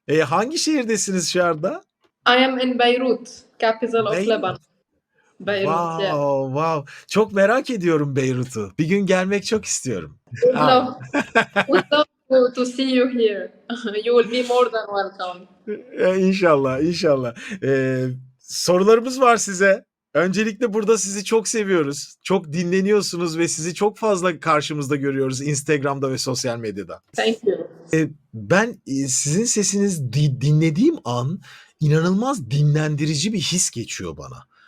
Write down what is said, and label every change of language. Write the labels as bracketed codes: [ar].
[tr] Hangi şehirdesiniz şu anda? [en] I am in Beirut, capital of [tr] Beyrut. [en] Lebanon. Beirut, yeah. Wow, wow. [tr] Çok merak ediyorum Beyrut'u. Bir gün gelmek çok istiyorum. [en] Would Ah. love, would love to see you here. You will be more than welcome. [tr] İnşallah, inşallah. Sorularımız var size. Öncelikle burada sizi çok seviyoruz. Çok dinleniyorsunuz ve sizi çok fazla karşımızda görüyoruz Instagram'da ve sosyal medyada. [en] Thank you. [tr] Ben sizin sesinizi dinlediğim an inanılmaz dinlendirici bir his geçiyor bana.